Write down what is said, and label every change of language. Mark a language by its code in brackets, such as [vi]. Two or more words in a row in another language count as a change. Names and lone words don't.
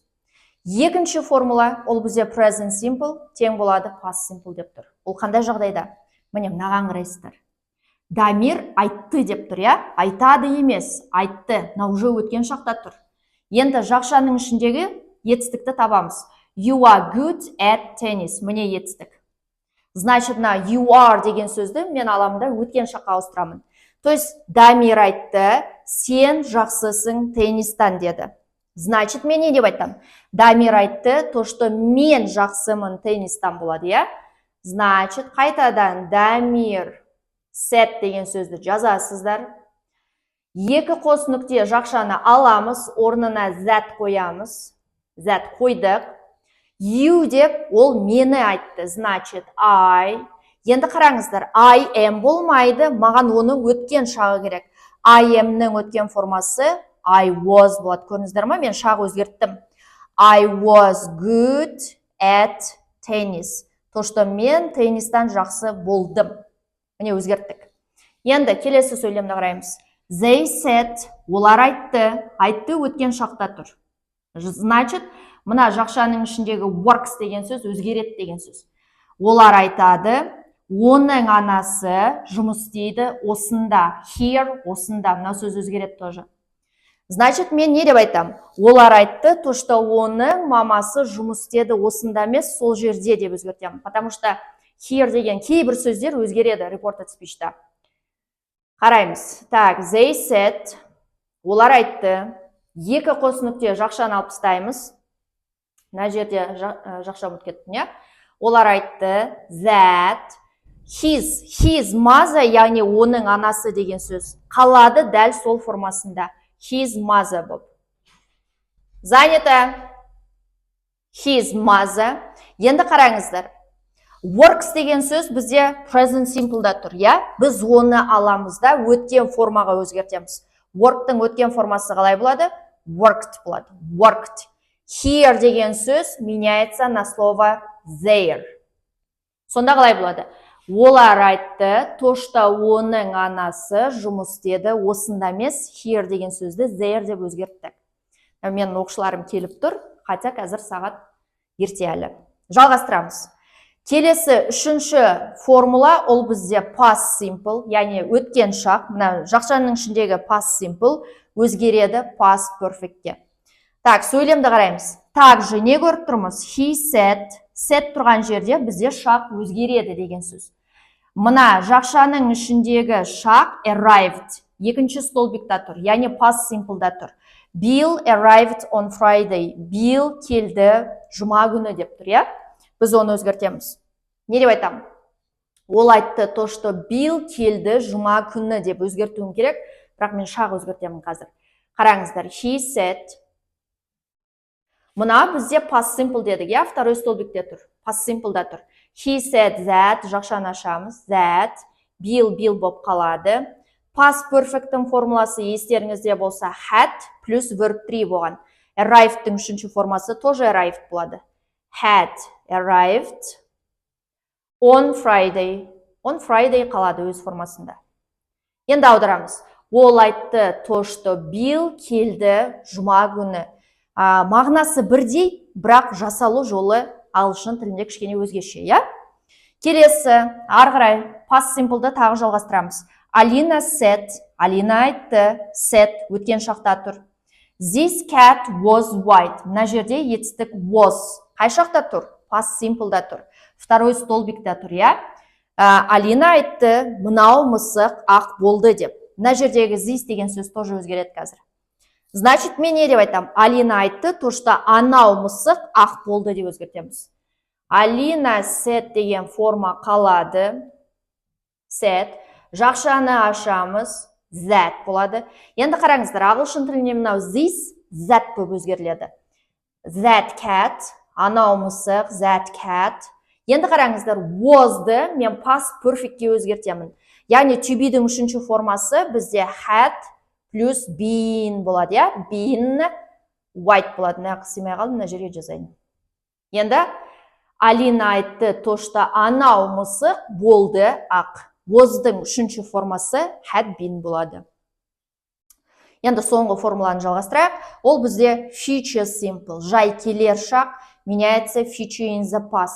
[kk] Екінші формула, ол бізде [en] present simple, [kk] тең болады [en] past simple [kk] деп тұр. Ол қандай жағдайда? Міне, мынаған қарайсыздар. Дамир айтты деп тұр, я? Айтады емес, айтты. Мына уже өткен шақта тұр. Енді жақшаның ішіндегі етістікті табамыз. [en] You are good at tennis. [kk] Міне етістік. Значит, мына [en] you are [kk] деген сөзді мен аламында өткен шаққа ауыстырамын. [ru] То есть, [kk] Дамир айтты, сен жақсысың теннистан деді. Значит, мен не деп айтам? Дамир айтты, [ru] то, что [kk] мен жақсымын теннистан болады, я? Значит, қайтадан Дамир said деген сөзді жазасыздар. Екі қос нүкте жақшаны аламыз, орнына that қоямыз. That қойдық. You деп ол мені айтты. [ru] Значит, I. [kk] Енді қараңыздар, [en] I am [kk] болмайды, маған оның өткен шағы керек. [en] I am- [kk] ның өткен формасы [en] I was [kk] болады. Көрдіңіздер ма? Мен шағы өзгерттім. [en] I was good at tennis. [ru] То, что [kk] мен теннистан жақсы болдым. Міне өзгерттік. Енді келесі сөйлемді қараймыз. [en] They said, [kk] олар айтты. Айтты өткен шақта тұр. Значит, мына жақшаның ішіндегі works деген сөз өзгереді деген сөз. Олар айтады, оның анасы жұмыс істейді осында. Here, осында. Мына сөз өзгереді тоже. Значит, мен не деп айтам? Олар айтты, [ru] то, что [kk] оның мамасы жұмыс істеді осында емес, сол жерде деп өзгертемін. [ru] Потому что [kk] here деген кейбір сөздер өзгереді [en] reported speech'та. [kk] Қараймыз. Так, [en] they said, [kk] олар айтты, екі қос нүкте жақшаны алып тастаймыз. Мына жерде жақша болып кетті, не? Олар айтты, [en] that his mother, [kk] яғни оның анасы деген сөз қалады дәл сол формасында. [en] His mother болып. Занято his mother. [kk] Енді қараңыздар. Works деген сөз бізде [en] present simple'да [kk] тұр, я? Біз оны аламыз да өткен формаға өзгертеміз. Work'тың өткен формасы қалай болады? Worked болады. [en] Worked. [ru] Here [kk] деген сөз [ru] меняется на слово there. [kk] Сонда қалай болады? Олар айтты, [ru] то, что [kk] оның анасы жұмыс істеді осында емес, here деген сөзді there деп өзгерттік. Мен оқушыларым келіп тұр, хотя қазір сағат ерте әлі. Жалғастырамыз. Келесі үшінші формула, ол бізде [en] past simple, [kk] яғни өткен шақ, мына жақшаның ішіндегі [en] past simple [kk] өзгереді [en] past perfect'ке. [kk] Так, сөйлемді қараймыз. Также не көріп тұрмыз? [en] He said, [kk] said тұрған жерде бізде шақ өзгереді деген сөз. Мына жақшаның ішіндегі шақ arrived, екінші столбикта тұр, яғни [en] past simple'да [kk] тұр. [en] Bill arrived on Friday. [kk] Bill келді жұма күні деп тұр, я? Біз оны өзгертеміз. Не деп айтам? Ол айтты, [ru] то, что [kk] Bill келді жұма күні деп өзгертуім керек, бірақ мен шақ өзгертемін қазір. Қараңыздар, [en] he said. [kk] Мына бізде [en] past simple [kk] дедік, я? [ru] Второй столбикте [kk] тұр, [en] past simple'да [kk] тұр. [en] He said that, [kk] жақшаны ашамыз, that, Bill болып қалады. [en] Past perfect'тің [kk] формуласы естеріңізде болса had плюс verb 3 болған. Arrived'тің үшінші формасы тоже arrived болады. [en] Had arrived on Friday. On Friday [kk] қалады өз формасында. Енді аударамыз. Ол айтты, [ru] то, что [kk] Bill келді жұма күні. Мағынасы бірдей, бірақ жасалу жолы ағылшын тілінде кішкене өзгеше, я? Келесі, ары қарай past simple'ды тағы жалғастырамыз. Алина said, Алина айтты, said өткен шақта тұр. [en] This cat was white. [kk] Мына жерде етістік was. Қай шақта тұр? [en] Past simple'да [kk] тұр. [ru] Второй столбикта [kk] тұр, я? Алина айтты, мынау мысық ақ болды деп. Мына жердегі this деген сөз тоже өзгереді қазір. Значит, мен не деп айтам? Алина айтты, [ru] то, что [kk] анау мысық ақ болды деп өзгертеміз. Алина said деген форма қалады. Said. Жақшаны ашамыз. That болады. Енді қараңыздар, ағылшын тілінде мынау this, that болып өзгеріледі. [en] That cat, [kk] анау мысық, [en] that cat. [kk] Енді қараңыздар, was'ды мен [en] past perfect'ке [kk] өзгертемін. Яғни to be'дің үшінші формасы бізде had плюс been болады, я? [en] Been white болады. [kk] Мына қысымай қалды, мына жерге жазайын. Енді Алина айтты, [ru] то, что [kk] анау мысық болды ақ. Was'дың үшінші формасы [en] had been [kk] болады. Енді соңғы формуланы жалғастырайық. Ол бізде [en] future simple, [kk] жай келер шақ, [en] меняется future in the past.